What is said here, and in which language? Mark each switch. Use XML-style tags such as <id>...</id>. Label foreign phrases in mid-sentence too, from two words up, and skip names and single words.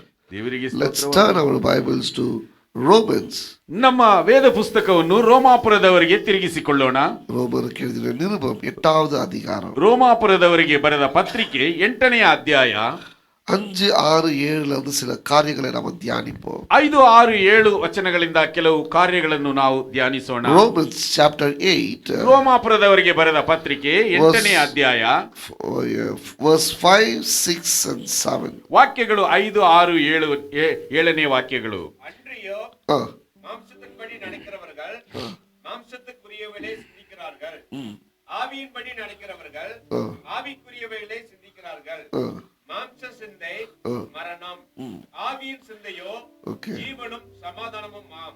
<kn>ದೇವರಿಗೆ</kn> <en>Let's turn our Bibles to Romans.</en> <kn>ನಮ್ಮ ವೇದ ಪುಸ್ತಕವನ್ನು ರೋಮಾಪುರದವರಿಗೆ ತಿರುಗಿಸಿಕೊಳ್ಳೋಣ.</kn> <ta>ரோமருக்கு எழுதின நிருபம் 8வது அதிகாரம்</ta> <kn>ರೋಮಾಪುರದವರಿಗೆ ಬರೆದ ಪತ್ರಿಕೆ 8ನೇ ಅಧ್ಯಾಯ</kn> <ta>5, 6, 7 வந்து சில காரியங்களை நாம் தியானிப்போம்.</ta> <kn>5, 6, 7 ವಚನಗಳಿಂದ ಕೆಲವು ಕಾರ್ಯಗಳನ್ನು ನಾವು ಧ್ಯಾನಿಸೋಣ.</kn> <en>Romans chapter 8</en> <kn>ರೋಮಾಪುರದವರಿಗೆ ಬರೆದ ಪತ್ರಿಕೆ 8ನೇ ಅಧ್ಯಾಯ</kn> <en>verse 5, 6 and 7.</en> <kn>ವಾಕ್ಯಗಳು 5, 6, 7ನೇ ವಾಕ್ಯಗಳು.</kn> <ta>அன்றியோ மாம்சத்தின்படி நடக்கிறவர்கள் மாம்சத்துக்குரியவைகளை சிந்திக்கிறார்கள், ஆவியின்படி நடக்கிறவர்கள் ஆவிக்குரியவைகளை சிந்திக்கிறார்கள். மாம்ச சிந்தை மரணம், ஆவியின் சிந்தையோ ஜீவனும் சமாதானமும் ஆம்.</ta>